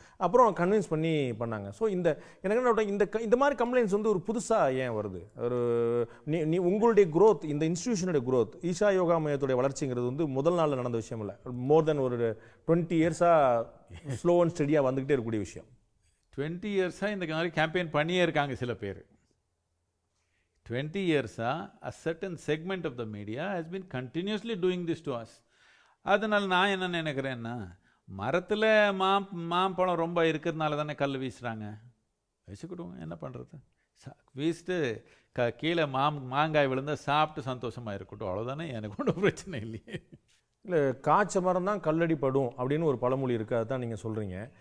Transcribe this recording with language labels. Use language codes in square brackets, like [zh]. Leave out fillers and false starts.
[ta] அப்புறம் கன்வின்ஸ் பண்ணி பண்ணாங்க. ஸோ எனக்கு என்ன இந்த மாதிரி கம்ப்ளைண்ட்ஸ் வந்து ஒரு புதுசாக ஏன் வருது? ஒரு நீ உங்களுடைய growth, இந்த இன்ஸ்டிடியூஷனுடைய growth, ஈஷா யோகா மையத்துடைய வளர்ச்சிங்கிறது வந்து முதல் நாளில் நடந்த விஷயம் இல்லை. [en] more then [ta] ஒரு 20 இயர்ஸாக ஸ்லோ அண்ட் ஸ்டடியாக வந்துக்கிட்டே இருக்கக்கூடிய விஷயம். 20 இயர்ஸாக இந்த மாதிரி கேம்பெயின் பண்ணியே இருக்காங்க சில பேர். [en] 20 years a certain segment of the media has been continuously doing this to us. [ta] அதனால் நான் என்ன நினைக்கிறேன்னா, மரத்தில் மாம்பழம் ரொம்ப இருக்கிறதுனால தானே கல் வீசுகிறாங்க. வச்சுக்கிடுவோம், என்ன பண்ணுறது. வீசிட்டு கீழே மாங்காய் விழுந்தா சாப்பிட்டு சந்தோஷமாக இருக்கட்டும், அவ்வளோதானே. எனக்கு ஒன்றும் பிரச்சனை இல்லையே. இல்லை, காய்ச்ச மரம் தான் கல்லடி படும் அப்படின்னு ஒரு பழமொழி இருக்குது, அதுதான் நீங்கள் சொல்கிறீங்க.